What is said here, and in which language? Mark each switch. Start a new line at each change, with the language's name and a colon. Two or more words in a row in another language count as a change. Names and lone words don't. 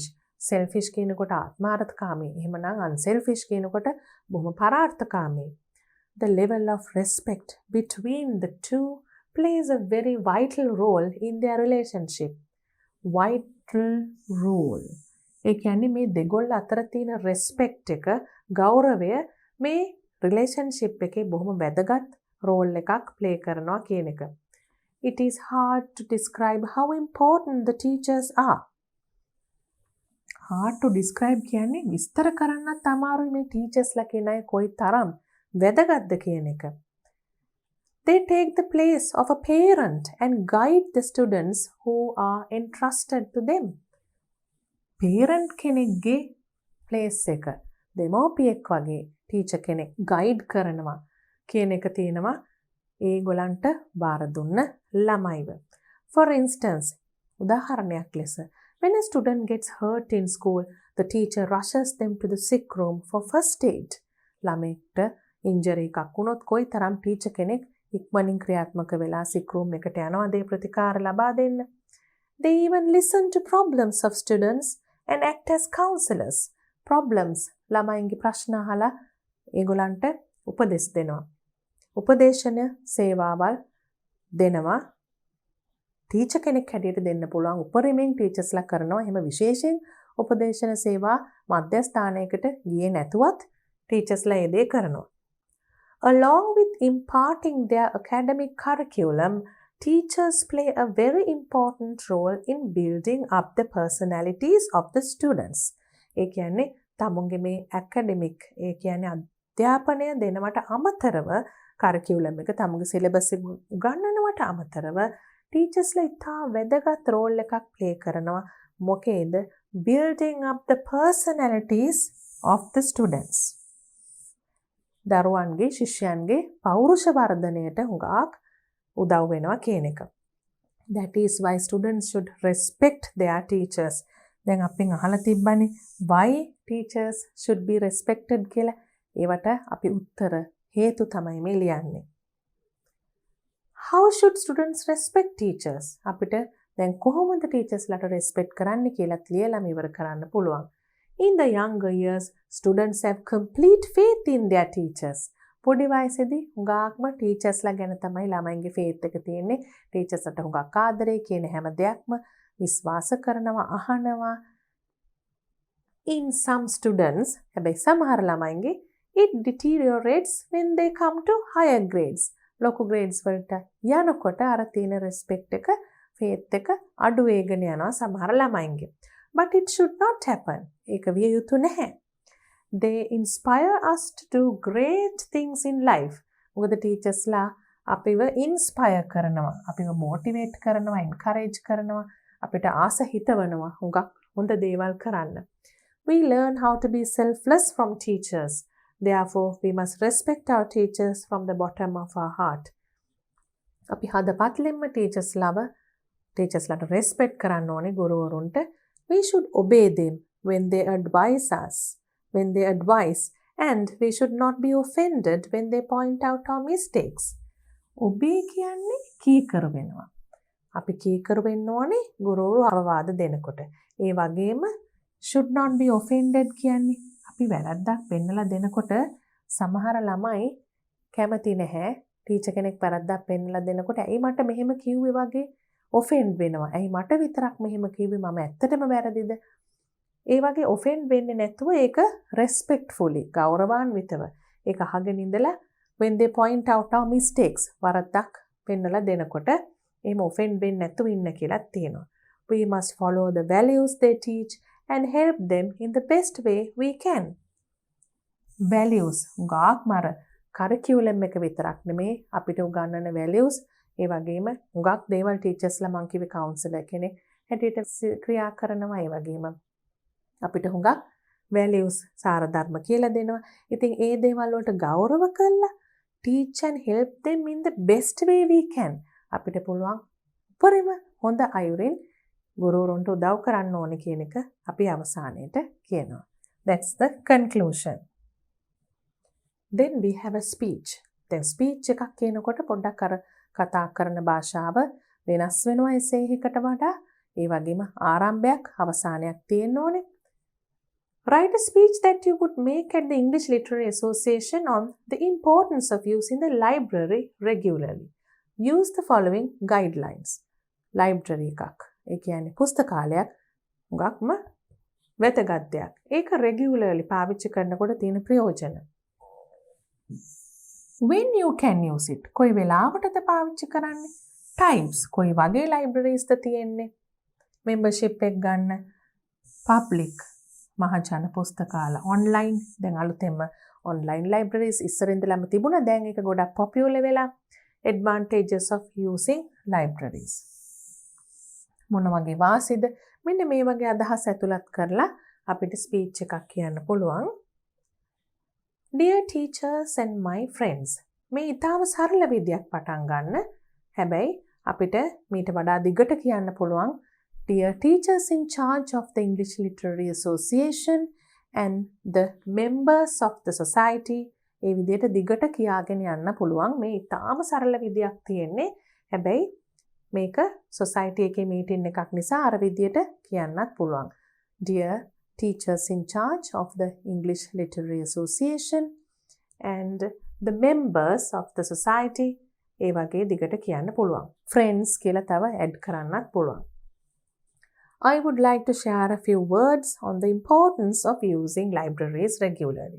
Sinhala: selfish කියනකොට ආත්මාර්ථකාමී. එහෙමනම් unselfish කියනකොට බොහොම පරාර්ථකාමී.
English: The level of respect between the two plays a very vital role in their relationship. Vital role.
Sinhala: ඒ කියන්නේ මේ දෙගොල්ල අතර තියෙන respect එක ගෞරවය මේ relationship එකේ බොහොම වැදගත් role එකක් play කරනවා කියන එක.
English: It is hard to describe how important the teachers are. Hard to describe
Sinhala: කියන්නේ විස්තර කරන්නත් අමාරුයි මේ teachersලා කියන අය කොයි තරම් වැදගත්ද කියන එක.
English: They take the place of a parent and guide the students who are entrusted to them.
Sinhala: Parent කෙනෙක්ගේ place එක දෙමෝපියෙක් වගේ teacher කෙනෙක් guide කරනවා කියන එක තියෙනවා ඒගොල්ලන්ට බාර දුන්න ළමයිව.
English: For instance,
Sinhala: උදාහරණයක් ලෙස
English: when a student gets hurt in school, the teacher rushes them to the sick room for first aid.
Sinhala: ළමෙක්ට ඉන්ජරි එකක් වුණොත් කොයිතරම් ටීචර් කෙනෙක් ඉක්මනින් ක්‍රියාත්මක වෙලා
English: sick room
Sinhala: එකට යනවා දේ ප්‍රතිකාර ලබා දෙන්න.
English: They even listen to problems of students and act as counselors.
Sinhala: Problems ළමයින්ගේ ප්‍රශ්න අහලා ඒගොල්ලන්ට උපදෙස් දෙනවා. උපදේශන සේවාවල් දෙනවා. ටීචර් කෙනෙක් හැටියට දෙන්න පුළුවන් උපරිමයෙන් ටීචර්ස්ලා කරනවා. එහෙම විශේෂයෙන් උපදේශන සේවා මධ්‍යස්ථානයකට ගියේ නැතුවත් ටීචර්ස්ලා ඒ දේ කරනවා.
English: Along with imparting their academic curriculum, teachers play a very important role in building up the personalities of the students.
Sinhala: ඒ කියන්නේ තමුන්ගේ මේ academic ඒ කියන්නේ අධ්‍යාපනය දෙනවට අමතරව curriculum එක තමුන්ගේ syllabus එක උගන්වනවට අමතරව ටීචර්ස්ලා ඉතා වැදගත් රෝල් එකක් ප්ලේ කරනවා. මොකේද?
English: building up the personalities of the students.
Sinhala: දරුවන්ගේ ශිෂ්‍යයන්ගේ පෞරුෂ වර්ධනයට හුඟක් උදව් වෙනවා කියන එක.
English: That is why students should respect their teachers.
Sinhala: දැන් අපෙන් අහලා තිබ්බනේ
English: why teachers should be respected
Sinhala: කියලා. ඒවට අපි උත්තර හේතු තමයි මේ ලියන්නේ.
English: How should students respect teachers?
Sinhala: අපිට දැන් කොහොමද ටීචර්ස්ලාට respect කරන්න කියලාත් ලියලා ඉවර කරන්න පුළුවන්.
English: In the younger years, students have complete faith in their teachers.
Sinhala: පොඩි වයසේදී හුඟක්ම ටීචර්ස්ලා ගැන තමයි ළමයින්ගේ faith එක තියෙන්නේ. ටීචර්ස්ලාට හුඟක් ආදරේ කියන හැම දෙයක්ම විශ්වාස කරනවා, අහනවා.
English: In some students,
Sinhala: හැබැයි සමහර ළමයින්ගේ
English: it deteriorates when they come to higher grades.
Sinhala: ලොකු grades වලට යනකොට අර තියෙන respect එක, faith එක අඩු වෙගෙන යනවා සමහර ළමයින්ගේ.
English: But it should not happen.
Sinhala: ඒක විය යුතු නැහැ.
English: They inspire us to do great things in life.
Sinhala: මොකද ටීචර්ස්ලා අපිව ඉන්ස්පයර් කරනවා, අපිව මොටිවේට් කරනවා, එන්කරේජ් කරනවා, අපිට ආස හිතවනවා හුඟක් හොඳ දේවල් කරන්න.
English: We learn how to be selfless from teachers. Therefore, we must respect our teachers from the bottom of our heart.
Sinhala: අපි හදපත්ලෙන්ම ටීචර්ස්ලාට respect කරන්න ඕනේ ගුරුවරුන්ට.
English: We should obey them when they advise us, and we should not be offended when they point out our mistakes.
Sinhala: Obey කියන්නේ කීකරු වෙනවා. අපි කීකරු වෙන්න ඕනේ ගුරුවරු අවවාද දෙනකොට. ඒ වගේම
English: should not be offended
Sinhala: කියන්නේ අපි වැරද්දක් පෙන්නලා දෙනකොට සමහර ළමයි කැමති නැහැ. ටීචර් කෙනෙක් වැරද්දක් පෙන්නලා දෙනකොට ඇයි මට මෙහෙම කිව්වේ වගේ ඔෆෙන්ඩ් වෙනවා. ඇයි මට විතරක් මෙහෙම කිව්වේ, මම ඇත්තටම වැරදිද? ඒ වගේ ඔෆෙන්ඩ් වෙන්නේ නැතුව ඒක respectfully ගෞරවාන්විතව ඒක අහගෙන ඉඳලා
English: when they point out our mistakes
Sinhala: වරද්දක් පෙන්නලා දෙනකොට එහෙම ඔෆෙන්ඩ් වෙන්නේ නැතුව ඉන්න කියලා තියෙනවා.
English: We must follow the values they teach and help them in the best way we can.
Sinhala: Values උගාක්මර curriculum එක විතරක් නෙමේ අපිට උගන්වන values ඒ වගේම හුඟක් දේවල් ටීචර්ස්ලා මං කිව්වේ කවුන්සලර් කෙනෙක් හැටියට ක්‍රියා කරනවා. ඒ වගේම අපිට හුඟක් values සාර ධර්ම කියලා දෙනවා. ඉතින් ඒ දේවල් වලට ගෞරව කළා
English: teach and help them in the best way we can.
Sinhala: අපිට පුළුවන් උපරිම හොඳ අයුරින් ගුරුවරුන්ට උදව් කරන්න ඕනේ කියන එක අපි අවසානයේට කියනවා.
English: That's the conclusion. Then we have a speech.
Sinhala: දැන් speech එකක් කියනකොට පොඩ්ඩක් අර කතා කරන භාෂාව වෙනස් වෙනවා essay එකකට වඩා. ඒ වගේම ආරම්භයක් අවසානයක් තියෙන්න ඕනේ.
English: Write a speech that you would make at the English Literary Association on the importance of using the library regularly. Use the following guidelines.
Sinhala: Library එකක්. ඒ කියන්නේ පුස්තකාලයක් හුඟක්ම වැදගත් දෙයක්. ඒක regularly පාවිච්චි කරනකොට තියෙන ප්‍රයෝජන.
English: When you can use it.
Sinhala: කොයි වෙලාවටද පාවිච්චි කරන්නේ? Times. කොයි වගේ libraries ද තියෙන්නේ? Membership එක ගන්න. Public. මහජන පුස්තකාල. Online. දැන් අලුතෙන්ම
English: online libraries
Sinhala: ඉස්සර ඉඳලම තිබුණා. දැන් ඒක ගොඩක් popular වෙලා.
English: Advantages of using libraries.
Sinhala: මොන වගේ වාසියද? මෙන්න මේ වගේ අදහස් ඇතුළත් කරලා අපිට ස්පීච් එකක් කියන්න පුළුවන්.
English: Dear teachers and my friends.
Sinhala: මේ ඊටාම සරල විදියක් පටන් ගන්න. හැබැයි අපිට මීට වඩා දිගට කියන්න පුළුවන්.
English: Dear teachers in charge of the English Literary Association and the members of the society,
Sinhala: ඒ විදිහට දිගට කියාගෙන යන්න පුළුවන්. මේ ඊටාම සරල විදියක් තියෙන්නේ. හැබැයි මේක society එකේ meeting එකක් නිසා අර විදියට කියන්නත් පුළුවන්.
English: Dear teachers in charge of the English Literary Association and the members of the society,
Sinhala: ඒ වගේ දිගට කියන්න පුළුවන්. Friends කියලා තව add කරන්නත් පුළුවන්.
English: I would like to share a few words on the importance of using libraries regularly.